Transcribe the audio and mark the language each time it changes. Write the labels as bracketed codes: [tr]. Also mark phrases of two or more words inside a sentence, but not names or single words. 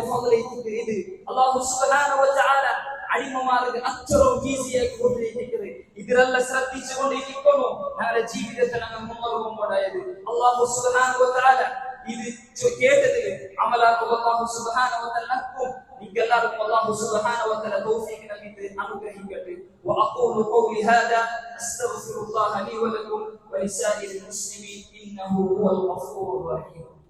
[ml] ഫضل ഇത് അല്ലാഹു [ar] سبحانه وتعالى [ml] അടിമമാർക്ക് അത്രയും ഈസിയായി കൊടുത്തിരിക്കുന്നത് ഇതിലെല്ലാം ശ്രദ്ധിച്ചുകൊണ്ടിരിക്കുന്നു ഞങ്ങളുടെ ജീവിതത്തിൽ ഞങ്ങൾ മുന്നോട്ട് പോകുമ്പോഴായത് അല്ലാഹു [ar] سبحانه وتعالى [ml] ഇത് കേട്ടതിൽ അമലാക്കുക അല്ലാഹു [ar] سبحانه وتعالى [ml] നിങ്ങൾക്കെല്ലാവർക്കും അല്ലാഹു [ar] سبحانه وتعالى [ml] തൗഫീഖ് നൽകി അനുഗ്രഹിക്കട്ടെ [ar] وأقول قولي هذا أستغفر الله لي ولكم ولسائر المسلمين إنه هو الغفور الرحيم